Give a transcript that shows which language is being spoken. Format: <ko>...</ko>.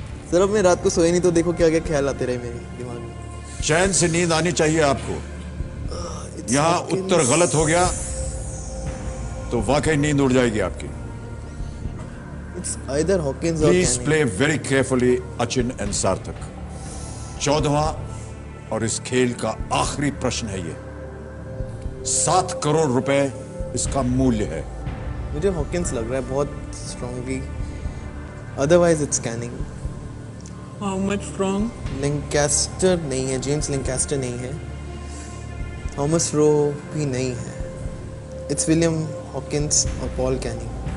<hi>Sir अब मैं रात को सोए नहीं तो देखो क्या क्या ख्याल आते रहे मेरे दिमाग में। चैन से नींद आनी चाहिए आपको। यहां उत्तर गलत हो गया तो वाकई नींद उड़ जाएगी आपकी।</hi> <en>It's either Hawkins or Please Canning. play very carefully, Achin and Sarthak.</en> <hi>14वां और इस खेल का आखिरी प्रश्न है ये। 7 करोड़ रुपए इसका मूल्य है। मुझे हॉकिंस लग रहा है बहुत strongly,</hi> <en>Otherwise it's canning. How much strong?</en> <hi>लिंकास्टर नहीं है, जेम्स लिंकास्टर नहीं है, थॉमस रो भी नहीं है, इट्स विलियम हॉकिंस और पॉल कैनिंग।</hi>